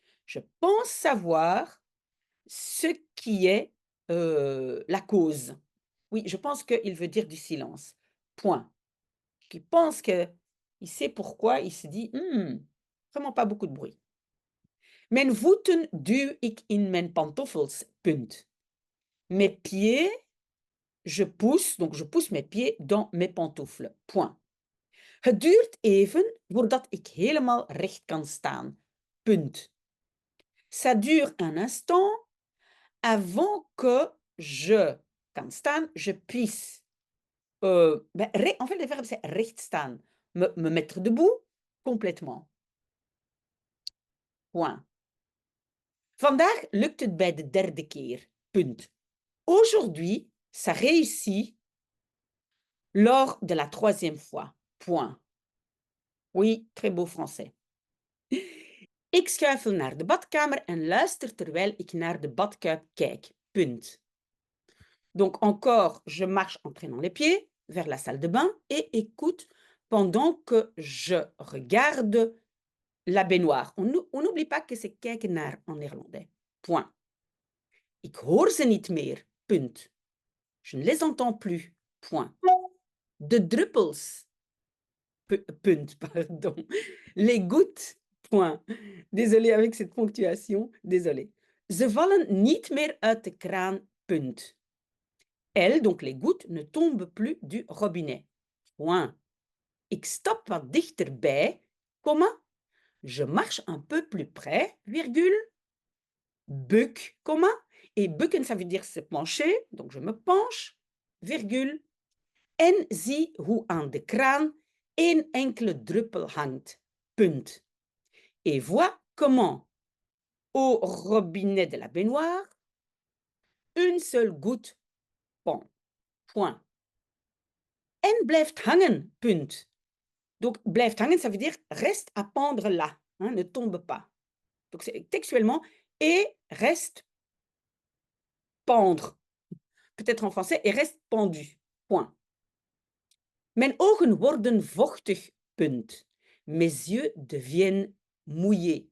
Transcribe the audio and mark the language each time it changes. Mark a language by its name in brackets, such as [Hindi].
[French] Je pense savoir ce qui est la cause. Oui, je pense qu'il veut dire du silence. Point. Il pense qu'il sait pourquoi, il se dit, vraiment pas beaucoup de bruit. [Dutch] Mijn voeten duw ik in mijn pantoffels, punt. [French] Mes pieds, je pousse mes pieds dans mes pantoufles, point. [Dutch] Het duurt even voordat ik helemaal recht kan staan, punt. [French] Ça dure un instant avant que je [Dutch] kan staan, [French] je puisse. En fait, le verbe, c'est recht staan. Me mettre debout, complètement. Point. [Dutch] Vandaag lukt het bij de derde keer. Punt. [French] Aujourd'hui, ça réussit lors de la troisième fois. Point. Oui, très beau français. [Dutch] Ik schuifel naar de badkamer en luister terwijl ik naar de badkuip kijk. Punt. [French] Donc encore, je marche en traînant les pieds vers la salle de bain et écoute pendant que je regarde la baignoire. On n'oublie pas que c'est kijken naar en néerlandais. [Dutch] Point. Ik hoor ze niet meer. Punt. [French] Je ne les entends plus. Point. [Dutch] De druppels. [French] Punt, pardon. Les gouttes. Point. Désolée avec cette ponctuation. Désolée. [Dutch] Ze vallen niet meer uit de kraan. Punt. [French] Elles, donc les gouttes, ne tombent plus du robinet. Point. [Dutch] Ik stap wat dichterbij, [French] comma. Je marche un peu plus près, virgule. Buk, comma. Et bukken, ça veut dire se pencher, donc je me penche, virgule. [Dutch] En zie hoe aan de kraan één enkele druppel hangt. Punt. [French] Et vois comment, au robinet de la baignoire, une seule goutte pend. Point. [Dutch] En blijft hangen. Punt. [French] Donc, blijft hangen, ça veut dire reste à pendre là, hein, ne tombe pas. Donc, c'est textuellement et reste pendre. Peut-être en français, et reste pendu. Point. [Dutch] Mijn ogen worden vochtig. Punt. [French] Mes yeux deviennent mouillés.